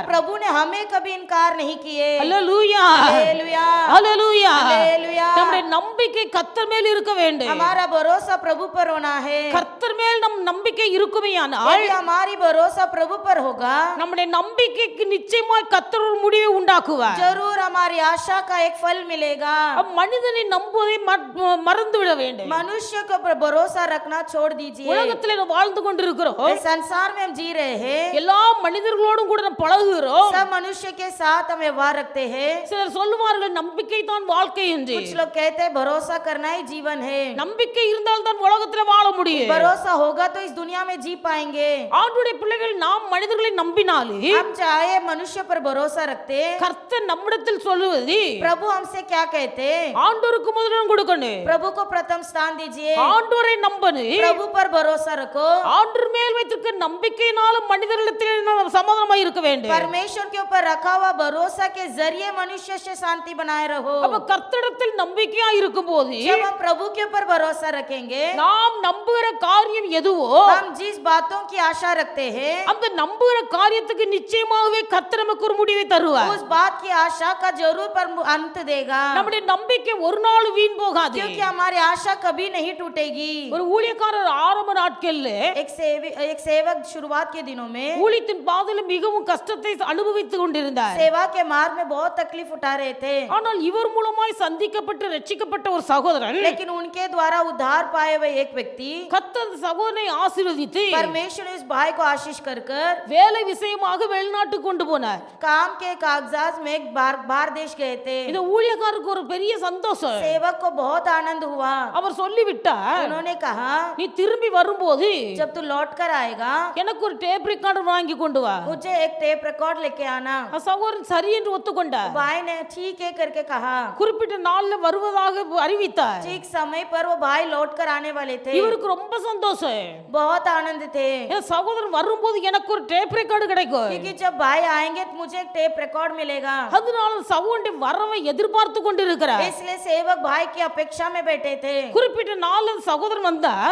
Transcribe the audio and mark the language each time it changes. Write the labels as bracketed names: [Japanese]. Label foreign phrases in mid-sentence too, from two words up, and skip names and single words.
[Hindi] प्रभु ने हमें कभी इनकार नहीं किए। [Tamil] அல்லேலூயா, [Hindi] हालेलुया, [Tamil] அல்லேலூயா. [Hindi] हालेलुया। [Tamil] நம்முடைய நம்பிக்கை கர்த்தர் மேல் இருக்க வேண்டும். [Hindi] हमारा भरोसा प्रभु पर होना है। [Tamil] கர்த்தர் மேல் நம் நம்பிக்கை இருக்குமேயானால் [Hindi] यदि हमारी भरोसा प्रभु पर होगा, [Tamil] நம்முடைய நம்பிக்கைக்கு நிச்சயமாய் கர்த்தர் ஒரு முடிவை உண்டாக்குவார். [Hindi] जरूर हमारी आशा का एक फल मिलेगा। [Tamil] மனிதனை நம்புவதை மறந்து விட வேண்டும். [Hindi] मनुष्य के ऊपर भरोसा रखना छोड़ दीजिए। [Tamil] உலகத்தில் நாம் வாழ்ந்து கொண்டிருக்கிறோம், [Hindi] इस संसार में हम जी रहे हैं, [Tamil] எல்லா மனிதர்களோடும் கூட நாம் பழகுகிறோம். [Hindi] सब मनुष्य के साथ हम व्यवहार रखते हैं। [Tamil] சிலர் சொல்லுவார்கள் நம்பிக்கை தான் வாழ்க்கை என்று. [Hindi] कुछ लोग कहते हैं भरोसा करना ही जीवन है। [Tamil] நம்பிக்கை இருந்தால் தான் உலகத்தில் வாழ முடியும். [Hindi] भरोसा होगा तो इस दुनिया में जी पाएंगे। [Tamil] ஆண்டுடைய பிள்ளைகள் நாம் மனிதர்களை நம்பினாலே [Hindi] हम चाहे मनुष्य पर भरोसा रखते, [Tamil] கர்த்தர் நம்மிடத்தில் சொல்லுவது [Hindi] प्रभु हमसे क्या कहते, [Tamil] ஆண்டோருக்கு முதலிடம் கொடுக்கணும், [Hindi] प्रभु को प्रथम स्थान दीजिए, [Tamil] ஆண்டோரை நம்பணும், [Hindi] प्रभु पर भरोसा रखो, [Tamil] ஆண்டவர் மேல் வைத்திருக்க நம்பிக்கையினால மனிதர்களிடத்தில் நாம் சமாதானமாய் இருக்க வேண்டும். [Hindi] परमेश्वर के ऊपर रखा हुआ भरोसा के जरिए मनुष्य से शांति बनाए रहो। [Tamil] அப்ப கர்த்தரிடத்தில் நம்பிக்கையா இருக்கும்போது [Hindi] जब हम प्रभु के ऊपर भरोसा रखेंगे, [Tamil] நாம் நம்புகிற காரியம் எதுவோ [Hindi] हम जिस बातों की आशा रखते हैं, [Tamil] அந்த நம்புகிற காரியத்துக்கு நிச்சயமாகவே கர்த்தர் நமக்கு ஒரு முடிவை தருவார். [Hindi] उस बात की आशा का जरूर पर अंत देगा, [Tamil] நம்முடைய நம்பிக்கை ஒரு நாள் வீண் போகாது. [Hindi] क्योंकि हमारी आशा कभी नहीं टूटेगी। [Tamil] ஒரு ஊழியக்காரர் ஆரம்ப நாட்கள்ல [Hindi] एक सेवक शुरुआत के दिनों में [Tamil] ஊழியத்தின் பாதையில மிகவும் கஷ்டத்தை அனுபவித்துக் கொண்டிருந்தார். [Hindi] सेवा के मार्ग में बहुत तकलीफ उठा रहे थे, [Tamil] ஆனால் இவர் மூலமாய் சந்திக்கப்பட்டு ரட்சிக்கப்பட்ட ஒரு சகோதரன் [Hindi] लेकिन उनके द्वारा उद्धार पाए हुए एक व्यक्ति, [Tamil] கர்த்தர் சகோதரனை ஆசீர்வதித்து [Hindi] परमेश्वर ने इस भाई को आशीष कर [Tamil] வேலை விஷயமாக வெளிநாட்டுக்கு கொண்டு போனார். [Hindi] काम के कागजात में एक बाहर देश गए थे। [Tamil] இந்த ஊழியக்காரருக்கு ஒரு பெரிய சந்தோஷம். [Hindi] सेवक को बहुत आनंद हुआ। [Tamil] அவர் சொல்லிவிட்டார், [Hindi] उन्होंने कहा, [Tamil] நீ திரும்பி வரும்போது [Hindi] जब तू लौट कर आएगा, [Tamil] எனக்கு ஒரு [English] tape recorder [Tamil] வாங்கி கொண்டு வா. [Hindi] मुझे एक [English] tape record [Hindi] लेके आना। [Tamil] சகோதரன் சரி என்று ஒத்துக்கொண்டார். [Hindi] भाई ने ठीक है करके कहा। [Tamil] குறிப்பிட்ட நாள்ல வருவதாக அறிவித்தார். [Hindi] ठीक समय पर वो भाई लौट कर आने वाले थे। [Tamil] இவருக்கு ரொம்ப சந்தோஷம். [Hindi] बहुत आनंद थे, [Tamil] என் சகோதரன் வரும்போது எனக்கு ஒரு [English] tape record [Tamil] கிடைக்கும். [Hindi] क्योंकि जब भाई आएंगे तो मुझे एक [English] tape record [Hindi] मिलेगा। [Tamil] அதனால சகோதரன் வரவை எதிர்பார்த்து கொண்டிருக்கிறார். [Hindi] इसलिए सेवक भाई की अपेक्षा में बैठे थे। [Tamil] குறிப்பிட்ட நாள்ல சகோதரன் வந்தார்.